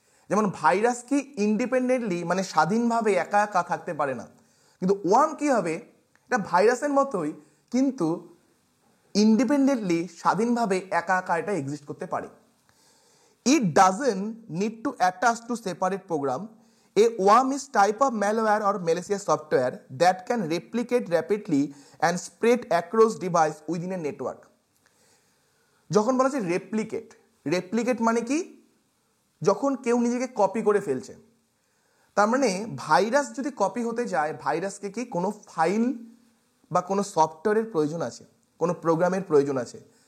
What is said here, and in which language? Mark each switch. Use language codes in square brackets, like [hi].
[bn] যেমন ভাইরাস কি ইন্ডিপেন্ডেন্টলি মানে স্বাধীনভাবে একা একা থাকতে পারে না, কিন্তু ওয়ার্ম কি হবে? এটা ভাইরাসের মতোই কিন্তু ইন্ডিপেন্ডেন্টলি স্বাধীনভাবে একা একা এটা এক্সিস্ট করতে পারে। [en] It doesn't need to attach to separate program. A worm is type of malware or malicious software that can replicate rapidly and spread across device within a network. [bn] যখন বলা হচ্ছে রেপ্লিকেট, রেপ্লিকেট মানে কি? যখন কেউ নিজেকে কপি করে ফেলছে, তার মানে ভাইরাস যদি কপি হতে যায়, ভাইরাসকে কি কোনো ফাইল বা কোনো সফটওয়্যারের প্রয়োজন আছে, কোনো প্রোগ্রামের প্রয়োজন আছে।